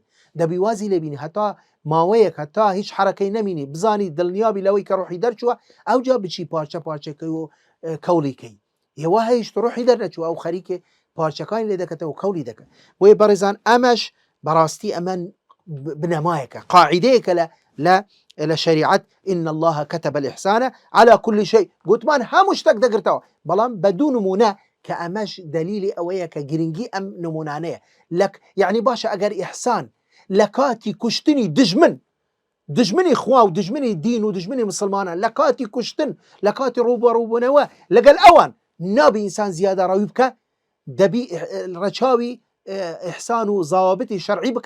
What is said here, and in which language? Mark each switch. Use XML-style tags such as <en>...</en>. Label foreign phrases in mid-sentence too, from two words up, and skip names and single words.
<ckb>دەبی وازی لێبینی هەتا ماوەیەک، هەتا هیچ حرەکەی نەمینی، بزانی دڵنیابی لەوەی کە ڕوحی دەرچووە، ئەو جا بچی پارچە پارچەکەی و کەوڵیکەی. ئێوە هەیشت ڕوحی دەرنەچوو، ئەو خەریکێ پارچەکانی لێ دەکەتەوە و کەوڵی دەکەن. بۆیە بەڕێزان ئەمەش بەڕاستی ئەمە بنەمایەکە، قاعیدەیەکە لە شریعەت،</ckb> <ar>إن الله كتب الإحسان على كل شيء.</ar> <ckb>گوتمان هەموو شتێک دەگرتەوە، بەڵام بەدوو نمونە کە ئەمەش دلیلی ئەوەیە کە گرنگی ئەم نمونانەیە. یعنی باشە ئەگەر ئیحسان لە کاتی کوشتنی دژمنی خوا و دژمنی دین و دژمنی مسلمانان، لە کاتی کوشتن، لە کاتی ڕوبەڕووبوونەوە لەگەڵ ئەوان نابی ئینسان زیادە ڕەوی بکە، دەبی ڕەچاوی ئیحسان و زاوابتی شەرعی بکە.</ckb>